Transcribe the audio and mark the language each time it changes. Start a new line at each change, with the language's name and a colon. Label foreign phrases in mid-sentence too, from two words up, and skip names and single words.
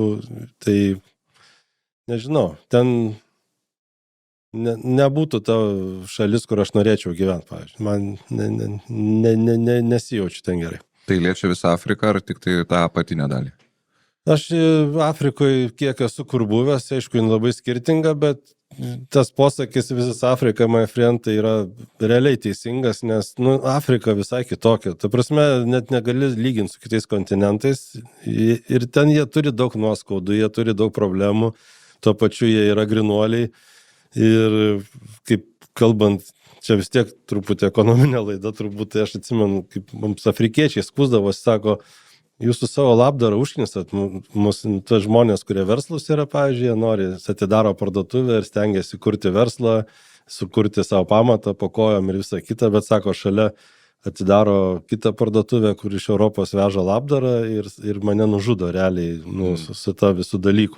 Lithuanian: Tai nežinau, ten nebūtų ta šalis, kur aš norėčiau gyventi, pavyzdžiui. Man nesijaučiu ten gerai. Tai liečia visą Afriką ar tik tai tą apatinę dalį? Aš Afrikoje kiek esu kur buvęs, aišku, jin labai skirtinga, bet tas posakis visas Afrika,
English: my friend,
Lithuanian: tai yra realiai teisingas, nes Afrika visai kitokia. Ta prasme, net negali lyginti su kitais kontinentais ir ten jie turi daug nuoskaudų, jie turi daug problemų, tuo pačiu jie yra grinuoliai ir kaip kalbant, čia vis tiek truputį ekonominė laida, turbūt tai aš atsimenu, kaip mums afrikiečiai skųsdavosi, sako, jūs su savo labdarą užknisat tuos žmonės, kurie verslus yra, pavyzdžiui, nori, atidaro parduotuvę ir stengiasi kurti verslą, sukurti savo pamatą po kojom ir visą kitą, bet sako, šalia atidaro kitą parduotuvę, kur iš Europos veža labdarą ir mane nužudo realiai su ta visų dalykų.